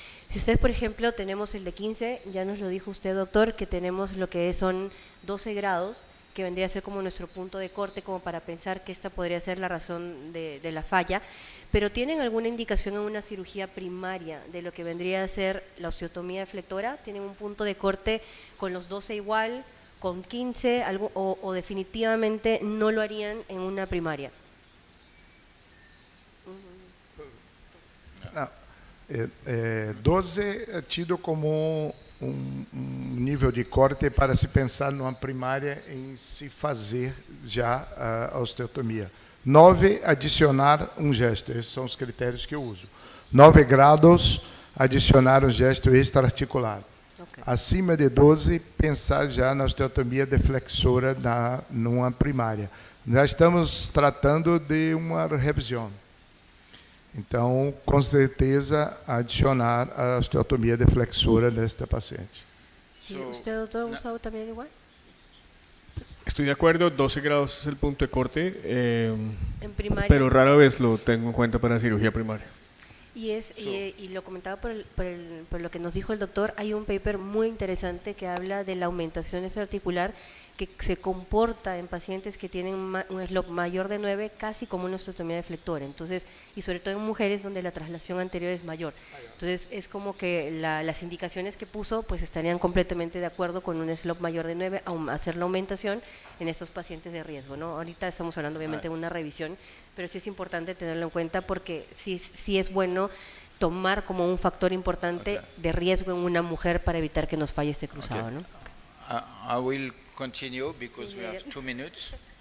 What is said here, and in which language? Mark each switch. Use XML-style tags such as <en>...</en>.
<es>Si ustedes, por ejemplo, tenemos el de 15, ya nos lo dijo usted, doctor, que tenemos lo que son 12 grados, que vendría a ser como nuestro punto de corte, como para pensar que esta podría ser la razón de la falla, pero ¿tienen alguna indicación en una cirugía primaria de lo que vendría a ser la osteotomía deflectora? ¿Tienen un punto de corte con los 12 igual, con 15, o definitivamente no lo harían en una primaria?</es> <pt>Não, 12 é tido como nível de corte para se pensar numa primária em se fazer já a osteotomia. 9, adicionar um gesto. Esses são os critérios que eu uso. 9 graus, adicionar um gesto extraarticular. Okay. Acima de 12, pensar já na osteotomia deflexora numa primária. Já estamos tratando de uma revisão. Então, com certeza, adicionar a osteotomia deflexora nesta paciente.</pt> <es>Sí, ¿usted, doctor, usado también igual? Estoy de acuerdo, 12 grados es el punto de corte, en primaria, pero rara vez lo tengo en cuenta para cirugía primaria. Y lo comentaba por lo que nos dijo el doctor, hay un paper muy interesante que habla de la aumentación extraarticular que se comporta en pacientes que tienen un slope mayor de 9 casi como una osteotomía deflectora, entonces, y sobre todo en mujeres donde la traslación anterior es mayor. Entonces es como que las indicaciones que puso pues estarían completamente de acuerdo con un slope mayor de 9 a hacer la aumentación en estos pacientes de riesgo, ¿no? Ahorita estamos hablando obviamente de una revisión, pero sí es importante tenerlo en cuenta porque sí es bueno tomar como un factor importante de riesgo en una mujer para evitar que nos falle este cruzado, ¿no?</es> <en>I will continue because we have 2 minutes.</en>